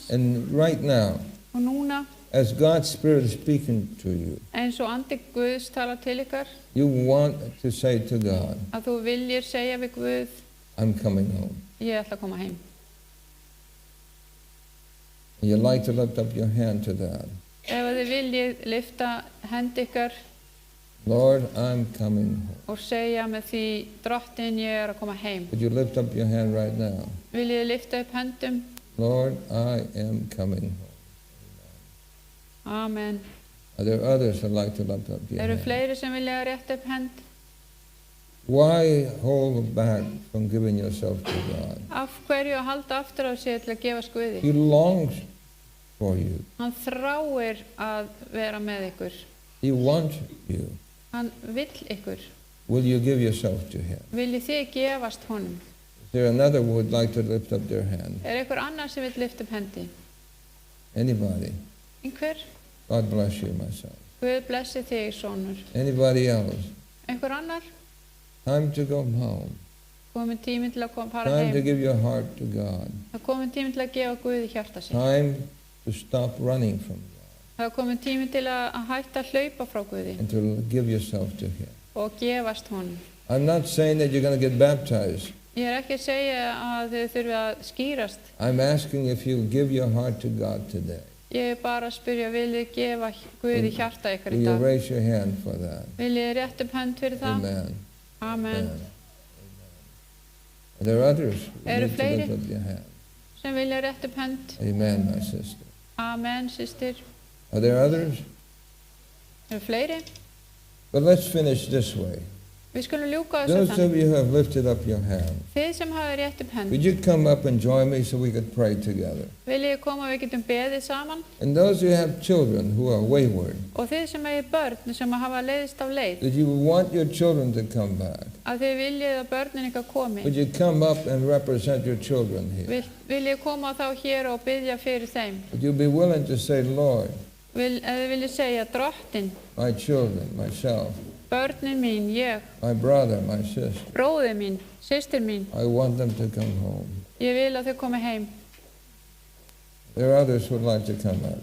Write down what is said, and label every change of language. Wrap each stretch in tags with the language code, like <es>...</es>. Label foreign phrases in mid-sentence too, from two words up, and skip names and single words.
<en>And right now,</en> <is>og núna,</is> <en>as God's Spirit is speaking to you,</en> <is>eins og andi Guðs tala til ykkar,</is> <en>you want to say to God,</en> <is>að þú viljir segja við Guð,</is> <en>I'm coming home.</en> <is>ég ætla að koma heim.</is> <en>And you'd like to lift up your hand to that.</en> <is>Ef að þið viljið lyfta hendi ykkar</is> <en>Lord, I'm coming home.</en> <is>og segja með því, drottinn, ég er að koma heim.</is> <en>Would you lift up your hand right now?</en> <is>Viljið þið lyfta upp höndum?</is> <en>Lord, I am coming home. Amen. Are there others that like to lift up your</en> <is>Eru hand? fleiri sem vilja rétta upp hend?</is> <en>Why hold back from giving yourself to God?</en> <is>Af hverju að halda aftur á sig til að gefa Guði?</is> <en>He longs for you.</en> <is>Hann þráir að vera með ykkur.</is> <en>He wants you.</en> <is>Hann vill ykkur.</is> <en>Will you give yourself to Him?</en> <is>Viljið þið gefast honum?</is> <en>Is there another who would like to lift up their hand?</en> <is>Einhver annar sem vill lyfta upp hendi?</is> <en>Anybody?</en> <is>Einhver?</is> <en>God bless you, my son.</en> <is>Guð blessi þig, sonur.</is> <en>Anybody else?</en> <is>Einhver annar?</is> <en>Time to go home.</en> <is>Komin tíminn til að fara</is> <en>Time to</en> <is>heim.</is> <en>give your heart to God.</en> <is>Það er komin tíminn til að gefa Guði hjarta sig.</is> <en>Time to stop running from God</en> <is>Það er komin tíminn til að hætta að hlaupa frá Guði</is> <en>and to give yourself to Him.</en> <is>og gefast honum.</is> <en>I'm not saying that you're going to get baptized.</en> <is>Ég er ekki að segja að þið þurfið að skýrast.</is> <en>I'm asking if you give your heart to God today.</en> <is>Ég er bara að spyrja, viljið gefa Guði hjarta ykkar Will í you dag?</is> <en>raise your hand for that?</en> <is>Viljið rétt upp hönd fyrir það? Amen. Amen.</is> <en>Amen. Are there others who Eru need to fleiri? lift up your hand?</en> <is>Sem vilja rétt upp hönd?</is> <en>Amen, my sister.</en> <is>Amen, systir.</is> <en>Are there others?</en> <is>Eru fleiri?</is> <en>But let's finish this way.</en> <is>Við skulum ljúka þessu</is> <en>Those of</en> <is>þannig.</is> <en>you who have lifted up your hand,</en> <is>Þið sem hafa rétt upp hönd,</is> <en>would you come up and join me so we could pray together?</en> <is>viljið koma og við getum beðið saman?</is> <en>And those who have children who are wayward,</en> <is>Og þið sem eigið börn sem hafa leiðist af leið,</is> <en>that you want your children to come back,</en> <is>að þið viljið að börnin ykkar komi,</is> <en>would you come up and represent your children here?</en> <is>viljið koma þá hér og biðja fyrir þeim?</is> <en>Would you be willing to say, Lord,</en> <is>Ef þið viljið segja, drottinn,</is> <en>my children, myself,</en> <is>börnin mín, ég,</is> <en>my brother, my sister.</en> <is>bróðir mín, systir mín,</is> <en>I want them to come home.</en> <is>ég vil að þau komi heim.</is> <en>There are others who would like to come up.</en>